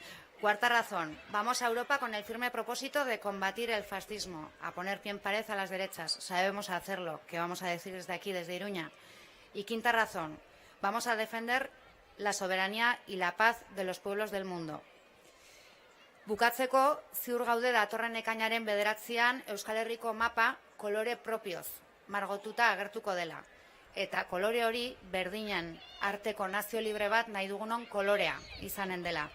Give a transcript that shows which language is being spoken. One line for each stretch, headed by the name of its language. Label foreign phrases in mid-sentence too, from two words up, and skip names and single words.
Spanish: Cuarta razón. Vamos a Europa con el firme propósito de combatir el fascismo, a poner pie en pared a las derechas. Sabemos hacerlo, que vamos a decir desde aquí, desde Iruña. Y quinta razón. Vamos a defender la soberanía y la paz de los pueblos del mundo.
Basque: Bukatzeko, ziur gaude datorren ekainaren 9an Euskal Herriko mapa kolore propioz margotuta agertuko dela. Eta kolore hori berdinen arteko nazio libre bat nahi dugunon kolorea izanen dela.